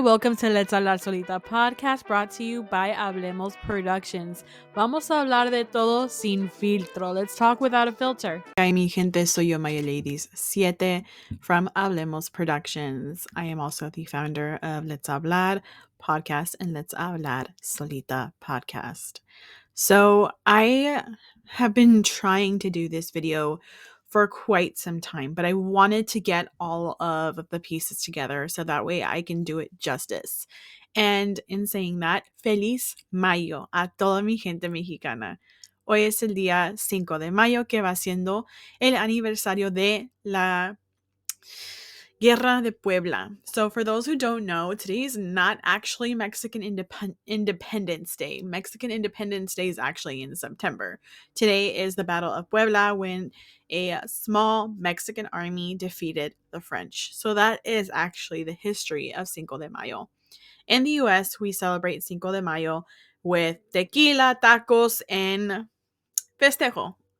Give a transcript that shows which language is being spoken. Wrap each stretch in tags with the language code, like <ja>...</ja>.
<en>Welcome to Let's Hablar Solita podcast brought to you by Hablemos Productions.</en> <es>Vamos a hablar de todo sin filtro.</es> <en>Let's talk without a filter.</en> <es>Hi, mi gente. Soy yo, Maya Ladies 7 from Hablemos Productions.</es> <en>I am also the founder of Let's Hablar podcast and Let's Hablar Solita podcast. So I have been trying to do this video for quite some time, but I wanted to get all of the pieces together so that way I can do it justice. And in saying that,</en> <es>Feliz Mayo a toda mi gente mexicana. Hoy es el día 5 de mayo que va siendo el aniversario de la Guerra de Puebla.</es> <en>So for those who don't know, today is not actually Mexican Independence Day. Mexican Independence Day is actually in September. Today is the Battle of Puebla when a small Mexican army defeated the French. So that is actually the history of Cinco de Mayo. In the US, we celebrate Cinco de Mayo with tequila, tacos, and festejo.</en>